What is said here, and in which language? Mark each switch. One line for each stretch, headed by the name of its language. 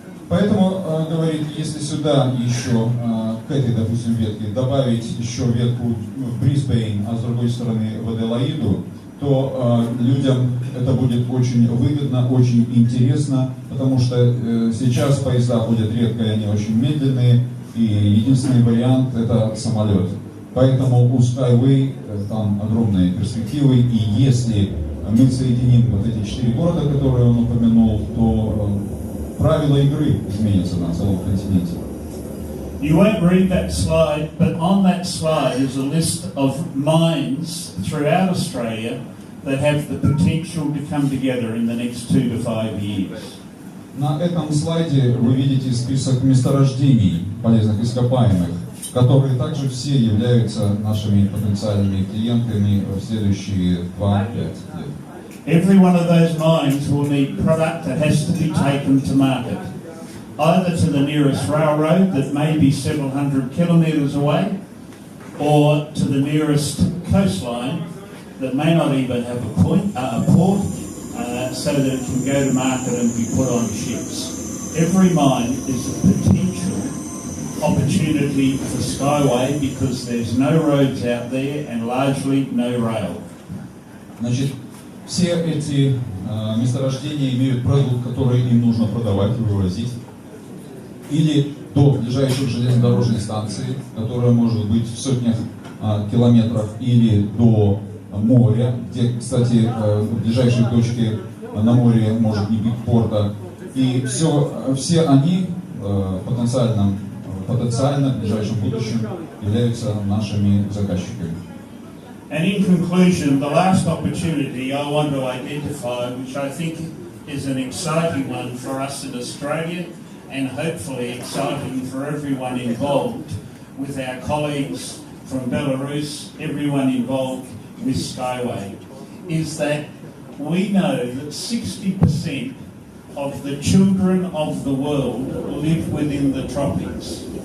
Russian: Поэтому, говорит, если сюда еще, к этой, допустим, ветке, добавить еще ветку в Брисбейн, а с другой стороны в Аделаиду, то людям это будет очень выгодно, очень интересно, потому что сейчас поезда ходят редко, и они очень медленные, и единственный вариант это самолет. Поэтому у SkyWay там огромные перспективы, и если мы соединим вот эти 4 города, которые он упомянул, то правила игры изменятся на целом континенте.
English: You won't read that slide, but on that slide is a list of mines throughout Australia that have the potential to come together in the next 2 to 5 years.
Russian: На этом слайде вы видите список месторождений полезных ископаемых, которые также все являются нашими потенциальными клиентами в следующие 2-5 лет.
English: Every one of those mines will need product that has to be taken to market, either to the nearest railroad that may be several hundred kilometres away, or to the nearest coastline that may not even have a port, so that it can go to market and be put on ships. Every mine is a potential opportunity for SkyWay because there's no roads out there and largely no rail.
Russian: Значит, все эти месторождения имеют продукт, который им нужно продавать и вывозить, или до ближайших железнодорожных станций, которая может быть в сотнях километров, или до моря, где, кстати, в ближайшей точке на море может не быть порта. И все они потенциально в ближайшем будущем являются нашими заказчиками.
English: And in conclusion, the last opportunity I want to identify, which I think is an exciting one for us in Australia, and hopefully exciting for everyone involved, with our colleagues from Belarus, everyone involved with SkyWay, is that we know that 60% of the children of the world live within the tropics.